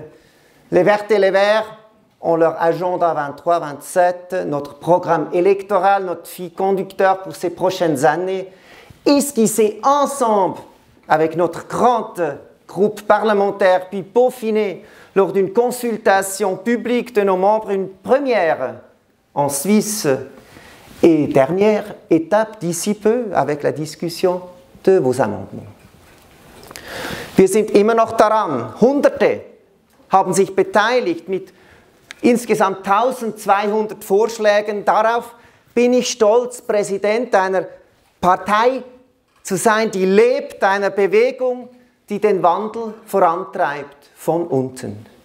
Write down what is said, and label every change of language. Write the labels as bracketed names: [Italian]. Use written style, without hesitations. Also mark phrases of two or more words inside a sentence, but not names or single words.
[French] Les Verts et les Verts ont leur agenda 23-27, notre programme électoral, notre fil conducteur pour ces prochaines années, esquissé ensemble avec notre grand groupe parlementaire, puis peaufiné lors d'une consultation publique de nos membres, une première en Suisse et dernière étape d'ici peu avec la discussion de vos amendements. [German] Wir sind immer noch daran, Hunderte haben sich beteiligt mit insgesamt 1200 Vorschlägen. Darauf bin ich stolz, Präsident einer Partei zu sein, die lebt, einer Bewegung, die den Wandel vorantreibt von unten.